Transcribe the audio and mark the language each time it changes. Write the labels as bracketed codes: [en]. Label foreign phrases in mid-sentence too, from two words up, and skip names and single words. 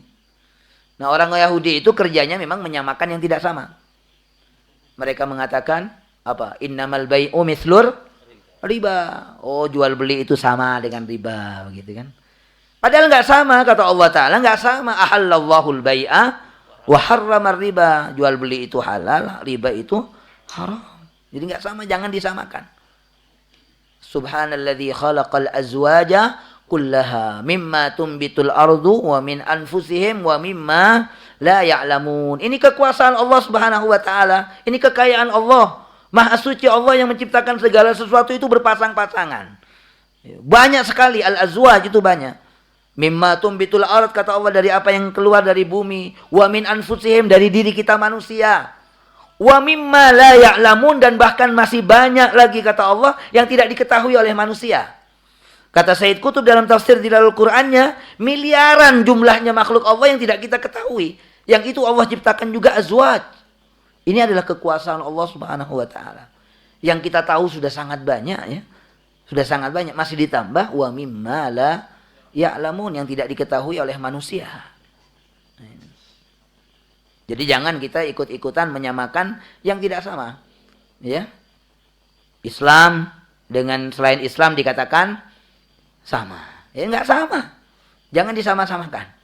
[id] Nah, orang Yahudi itu kerjanya memang menyamakan yang tidak sama. Mereka mengatakan apa? [ar] إنما البيع مثل الربا. [id] Oh, jual beli itu sama dengan riba, begitu kan? Padahal nggak sama, kata [ar] الله تعالى, [id] nggak sama. [ar] أحل الله البيع وحرم الربا, [id] jual beli itu halal, riba itu haram. Jadi enggak sama, jangan disamakan. [ar] سبحان الذي خلق الأزواج كلها مما تنبت الأرض ومن أنفسهم ومما لا يعلمون. [id] Ini kekuasaan Allah [ar] سبحانه وتعالى, [id] ini kekayaan Allah. Maha suci Allah yang menciptakan segala sesuatu itu berpasang-pasangan. Banyak sekali al-azwaj itu banyak. [ar] مما تنبت الأرض, [id] kata Allah, dari apa yang keluar dari bumi. [ar] ومن أنفسهم, [id] dari diri kita manusia. [ar] ومما لا يعلمون, [id] dan bahkan masih banyak lagi, kata Allah, yang tidak diketahui oleh manusia. Kata Sayyid Qutb dalam tafsir di dalam Qur'annya, miliaran jumlahnya makhluk Allah yang tidak kita ketahui. Yang itu Allah ciptakan juga azwaj. Ini adalah kekuasaan Allah [ar] سبحانه وتعالى. [id] Yang kita tahu sudah sangat banyak ya. Sudah sangat banyak, masih ditambah [ar] ومما لا يعلمون, [id] yang tidak diketahui oleh manusia. Jadi jangan kita ikut-ikutan menyamakan yang tidak sama. Ya. Islam dengan selain Islam dikatakan sama. Ya enggak sama. Jangan disama-samakan.